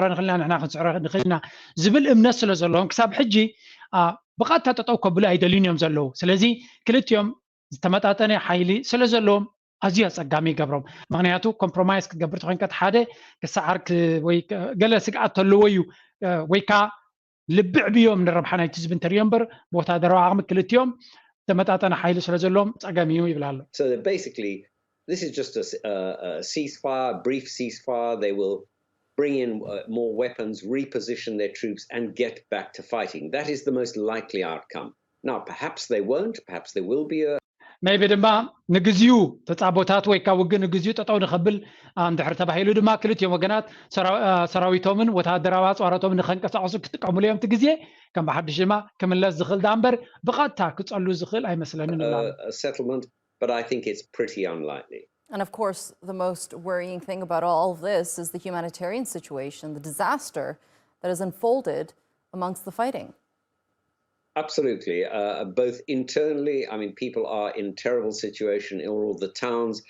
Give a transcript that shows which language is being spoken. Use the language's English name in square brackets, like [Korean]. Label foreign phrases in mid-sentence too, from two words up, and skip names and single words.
[Tigrinya] ንኽእልና ንሕና ክንስዕረ ንኽእልና ዝብል እምነት ስለ ዘለዎም ክሳብ ሕጂ ብቐጥታ ጠጠው ከብሉ ኣይደልዩን እዮም ዘለዉ ስለዚ ክልቲኦም ዝተመጣጠነ ሓይሊ ስለ ዘለዎም ኣዝዩ ኣፀጋሚ ይገብሮም ምክንያቱ ኮምፕሮማይዝ ክትገብር ተኮይንካ ሓደ ክሰዓር ወይ ገለ ስግኣት ተለዎ እዩ ወይ ከዓ ልብዕ ብዮም ንረብሓ ናይቲ ህዝቢ እንተሪዮ እምበር ብወታደራዊ ዓቕሚ ክልቲኦም ተመጣጠነ ሓይሊ ስለ ዘለዎም ፀገም እዩ ይብል ኣሎ [English] So basically this is just a ceasefire, brief ceasefire. They will bring in more weapons, reposition their troops and get back to fighting. That is the most likely outcome. Now perhaps they won't, perhaps there will be a [Tigrinya] maybe ድማ ንግዚኡ ተጻቦታት ወይ ከዓ ውግእ ንግዚኡ ጠጠው ንኸብል እንድሕር ተባሂሉ ድማ ክልቲኦም ወገናት ሰራዊቶምን ወታደራዊ ኣፅዋሮቶምን ንኸንቀሳቐሱ ክጥቀምሉ እዮም እቲ ግዜ ከም ብሓድሽ ድማ ክምለስ ዝኽእል ዳ እምበር ብቐጥታ ክፀሉ ዝኽእል ኣይመስለንን [English] settlement, but I think it's pretty unlikely. And of course, the most worrying thing about all of this is the humanitarian situation, the disaster that has unfolded amongst the fighting. Absolutely. Both internally, I mean, people are in terrible situation in all the towns.